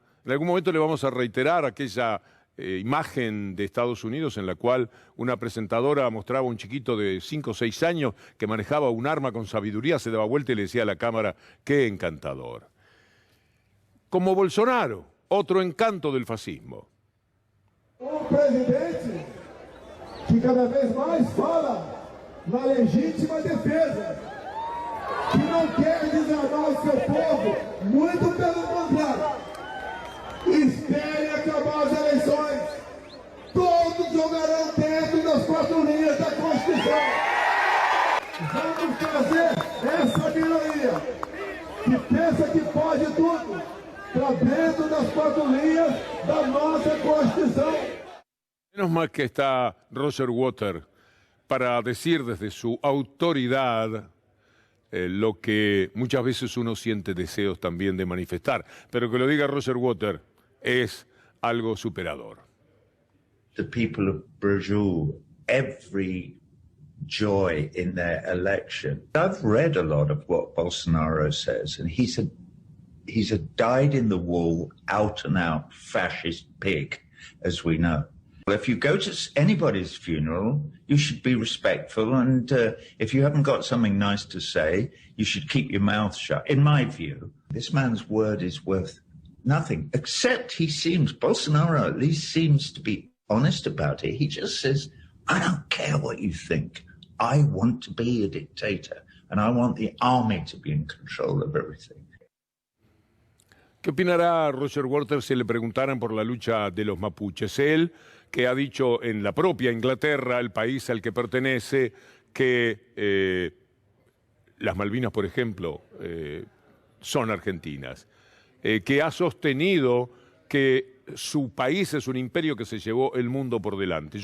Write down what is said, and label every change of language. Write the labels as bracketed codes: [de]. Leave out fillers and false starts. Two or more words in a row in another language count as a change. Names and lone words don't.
[es] En algún momento le vamos a reiterar aquella imagen de Estados Unidos en la cual una presentadora mostraba a un chiquito de 5 o 6 años que manejaba un arma con sabiduría, se daba vuelta y le decía a la cámara, ¡qué encantador! Como Bolsonaro, otro encanto del fascismo. [pt] Um presidente que cada vez mais fala na legítima defesa, que não quer desarmar o seu povo, muito pelo contrário. Espere acabar as eleições, todos jogarão dentro das 4 linhas da Constituição. Vamos trazer essa minoria que pensa que pode tudo para dentro das 4 linhas da nossa Constituição. [es] Menos mal que está Roger Waters para decir desde su autoridad lo que muchas veces uno siente deseos también de manifestar. Pero que lo diga Roger Waters es algo superador. [en] The people of Brazil, every joy in their election. I've read a lot of what Bolsonaro says, and he's a dyed-in-the-wool, out-and-out fascist pig, as we know. If you go to anybody's funeral, you should be respectful, and if you haven't got something nice to say, you should keep your mouth shut. In my view, this man's word is worth nothing, except Bolsonaro at least seems to be honest about it. He just says, I don't care what you think. I want to be a dictator, and I want the army to be in control of everything. [es] ¿Qué opinará Roger Waters si le preguntaran por la lucha de los mapuches? Él, que ha dicho en la propia Inglaterra, el país al que pertenece, que las Malvinas, por ejemplo, son argentinas, que ha sostenido que su país es un imperio que se llevó el mundo por delante.